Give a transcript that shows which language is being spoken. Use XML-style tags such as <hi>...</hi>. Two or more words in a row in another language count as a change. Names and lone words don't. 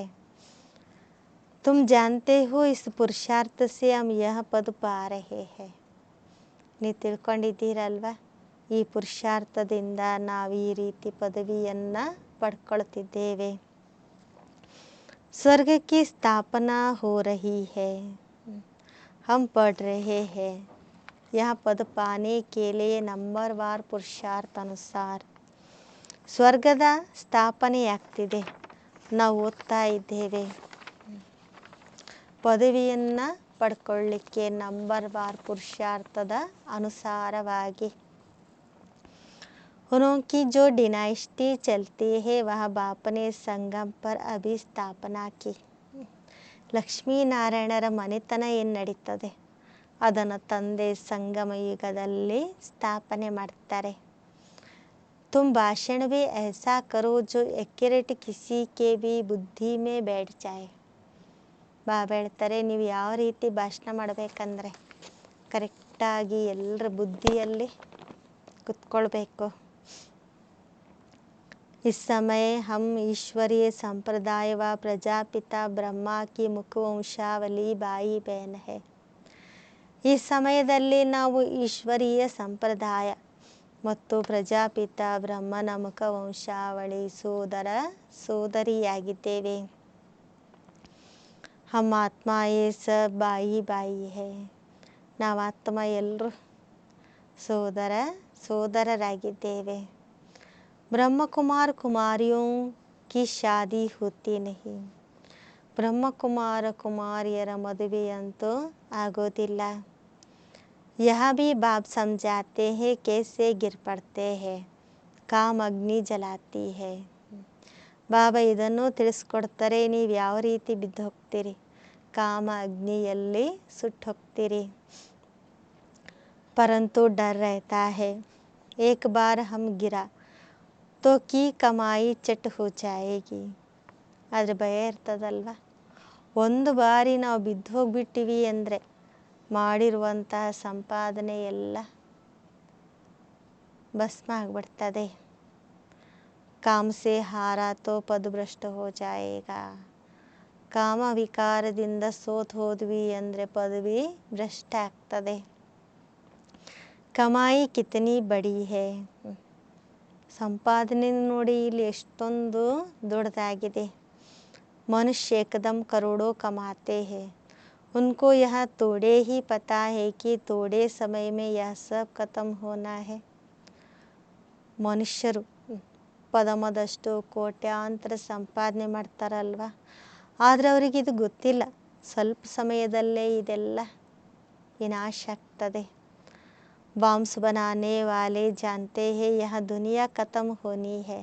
<hi>तुम जानते हो इस पुरुषार्थ से हम यह पद पा रहे हैं.</hi> <kn>ನೀವು ತಿಳ್ಕೊಂಡಿದ್ದೀರಲ್ವ, ಈ ಪುರುಷಾರ್ಥದಿಂದ ನಾವು ಈ ರೀತಿ ಪದವಿಯನ್ನು ಪಡ್ಕೊಳ್ತಿದ್ದೇವೆ.</kn> <hi>स्वर्ग की स्थापना हो रही है, हम ಪढ़ रहे हैं. यह पद पाने के लिए नंबरवार पुरुषार्थ</hi> <kn>ಅನುಸಾರ ಸ್ವರ್ಗದ ಸ್ಥಾಪನೆಯಾಗ್ತಿದೆ. ನಾವು ಓದ್ತಾ ಇದ್ದೇವೆ. ಪದವಿಯನ್ನು ಪಡ್ಕೊಳ್ಳಿಕ್ಕೆ ನಂಬರ್ವಾರ್ ಪುರುಷಾರ್ಥದ ಅನುಸಾರವಾಗಿ.</kn> <hi>उनकी जो डिनाइस्टी चलती है वह बाप ने संगम पर अभी स्थापना की.</hi> <kn>ಲಕ್ಷ್ಮೀನಾರಾಯಣರ ಮನೆತನ ಏನು ನಡೀತದೆ ಅದನ್ನು ತಂದೆ ಸಂಗಮ ಯುಗದಲ್ಲಿ ಸ್ಥಾಪನೆ ಮಾಡ್ತಾರೆ.</kn> <hi>तुम भाषण भी ऐसा करो जो एक्यूरेट किसी के भी बुद्धि में बैठ जाए.</hi> <kn>ಬಾಬಾ ಹೇಳ್ತಾರೆ, ನೀವು ಯಾವ ರೀತಿ ಭಾಷಣ ಮಾಡಬೇಕಂದ್ರೆ ಕರೆಕ್ಟಾಗಿ ಎಲ್ಲರ ಬುದ್ಧಿಯಲ್ಲಿ ಕುತ್ಕೊಳ್ಬೇಕು.</kn> <hi>इस समय हम ईश्वरीय संप्रदाय व प्रजापिता ब्रह्मा की मुखवंशावली भाई बहन है.</hi> <kn>ಈ ಸಮಯದಲ್ಲಿ ನಾವು ಈಶ್ವರೀಯ ಸಂಪ್ರದಾಯ ಮತ್ತು ಪ್ರಜಾಪಿತ ಬ್ರಹ್ಮನ ಮುಖವಂಶಾವಳಿ ಸೋದರ ಸೋದರಿಯಾಗಿದ್ದೇವೆ.</kn> <hi>हम आत्मा ये सब भाई भाई हैं.</hi> <kn>ನಾವು ಆತ್ಮ ಎಲ್ಲರೂ ಸೋದರ ಸೋದರರಾಗಿದ್ದೇವೆ.</kn> <hi>ब्रह्म कुमार कुमारियों की शादी होती नहीं.</hi> <kn>ಬ್ರಹ್ಮ ಕುಮಾರ ಕುಮಾರಿಯರ ಮದುವೆಯಂತೂ ಆಗೋದಿಲ್ಲ.</kn> <hi>यह भी बाप समझाते हैं कैसे गिर पड़ते हैं, काम अग्नि जलाती है.</hi> <kn>ಬಾಬಾ ಇದನ್ನು ತಿಳಿಸ್ಕೊಡ್ತಾರೆ, ನೀವು ಯಾವ ರೀತಿ ಬಿದ್ದು ಹೋಗ್ತೀರಿ, ಕಾಮ ಅಗ್ನಿಯಲ್ಲಿ ಸುಟ್ಟು ಹೋಗ್ತೀರಿ.</kn> <hi>परंतु डर रहता है एक बार हम गिरा तो की कमाई चट हो जाएगी.</hi> <kn>ಆದರೆ ಭಯ ಇರ್ತದಲ್ವ, ಒಂದು ಬಾರಿ ನಾವು ಬಿದ್ದು ಹೋಗ್ಬಿಟ್ಟಿವಿ ಅಂದರೆ ಮಾಡಿರುವಂತಹ ಸಂಪಾದನೆ ಎಲ್ಲ ಭಸ್ಮ ಆಗಿಬಿಡ್ತದೆ.</kn> <hi>काम से हारा तो पदभ्रष्ट हो जाएगा.</hi> <kn>ಕಾಮ ವಿಕಾರದಿಂದ ಸೋತ್ ಹೋದ್ವಿ ಅಂದರೆ ಪದವಿ ಭ್ರಷ್ಟ ಆಗ್ತದೆ.</kn> <hi>कमाई कितनी बड़ी है.</hi> <kn>ಸಂಪಾದನೆ ನೋಡಿ ಇಲ್ಲಿ ಎಷ್ಟೊಂದು ದೊಡ್ಡದಾಗಿದೆ.</kn> <hi>मनुष्य एकदम करोड़ों कमाते हैं. उनको यह थोड़े ही पता है कि थोड़े समय में यह सब खत्म होना है.</hi> <kn>ಮನುಷ್ಯರು ಪದಮದಷ್ಟು ಕೋಟ್ಯಾಂತರ ಸಂಪಾದನೆ ಮಾಡ್ತಾರಲ್ವ, ಆದರೆ ಅವರಿಗೆ ಇದು ಗೊತ್ತಿಲ್ಲ, ಸ್ವಲ್ಪ ಸಮಯದಲ್ಲೇ ಇದೆಲ್ಲ ವಿನಾಶ ಆಗ್ತದೆ.</kn> <hi>बॉम्ब्स बनाने वाले जानते हैं यह दुनिया खत्म होनी है.</hi>